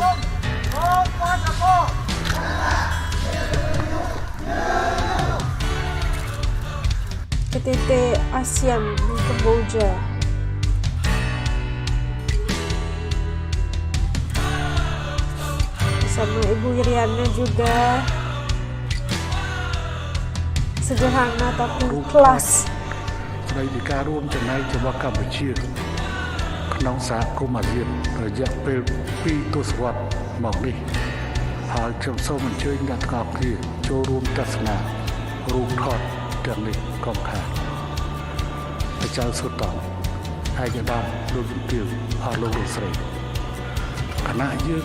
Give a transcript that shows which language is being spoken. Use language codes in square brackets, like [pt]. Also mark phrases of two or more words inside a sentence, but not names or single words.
[id] KTT ASEAN di Kamboja. Bersama Ibu Iriana juga. Sederhana tapi kelas. [km] ในការរួមចំណែករបស់កម្ពុជាក្នុងសហគមន៍អាស៊ានរយៈពេល2ទសវត្សរ៍មកនេះហើយខ្ញុំសូមអញ្ជើញអ្នកទាំងអស់គ្នាចូលរួមទស្សនារូប ថតទាំងនេះកុំខាតព្រះចៅសុតងឯកឧត្តមលោកជំទាវអស់លោកលោកស្រីគណៈយើង